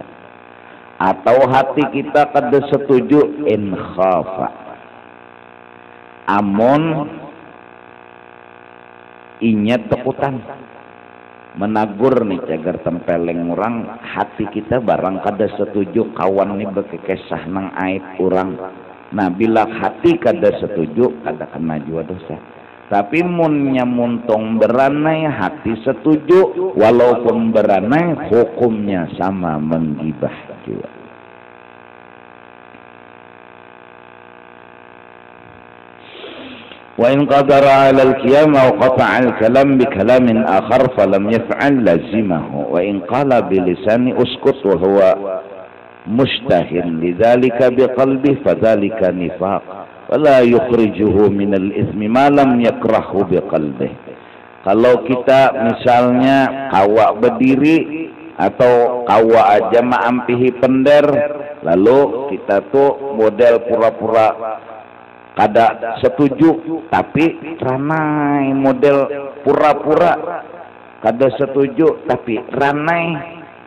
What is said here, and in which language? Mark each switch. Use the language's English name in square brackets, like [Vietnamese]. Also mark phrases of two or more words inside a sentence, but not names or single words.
[Banjar] Atau hati kita kada setuju, [Arabic] إن خاف, [Banjar] amon inya takutan menagur nih cagar tempeleng orang, hati kita barang kada setuju kawan nih bekekesah nang aib orang. Nah, bila hati kada setuju, kada kena jua dosa. Tapi munnya muntong beranai, hati setuju, walaupun beranai hukumnya sama, menggibah juga. [Arabic] وإن قدر على القيام أو قطع الكلام بكلام آخر فلم يفعل لزمه وإن قال بلسانه اسكت وهو مشته لذلك بقلبه فذلك نفاق ولا يخرجه من الإثم ما لم يكرهه بقلبه. [Banjar] Kalau kita misalnya kawa berdiri atau kawa aja maampihi pender, lalu kita tuh model pura-pura kada setuju, tapi ranai model pura-pura kada setuju tapi ranai.